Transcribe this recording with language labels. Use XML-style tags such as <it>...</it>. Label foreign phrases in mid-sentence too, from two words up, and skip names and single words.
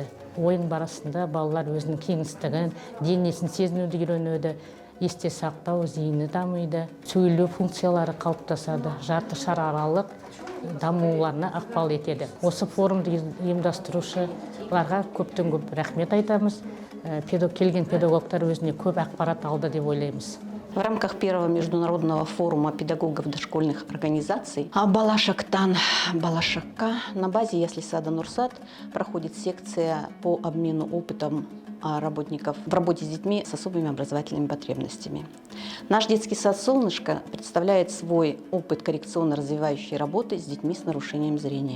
<kk>Ойын барысында балалар өзінің кеңістігін, денесін сезінуді үйренеді, есте сақтау, зейіні дамиды, сөйлеу функциялары қалыптасады, жарты шар аралық дамуларына ықпал етеді. Осы форумды ұйымдастырушыларға көптен көп рахмет айтамыз. Келген педагогтар өзіне көп ақпарат алды деп ойлаймыз.</kk> <ru>В рамках первого международного форума педагогов дошкольных организаций Балашакка на базе ясли-сада Нурсат проходит секция по обмену опытом работников в работе с детьми с особыми образовательными потребностями. Наш детский сад «Солнышко» представляет свой опыт коррекционно-развивающей работы с детьми с нарушением зрения.</ru>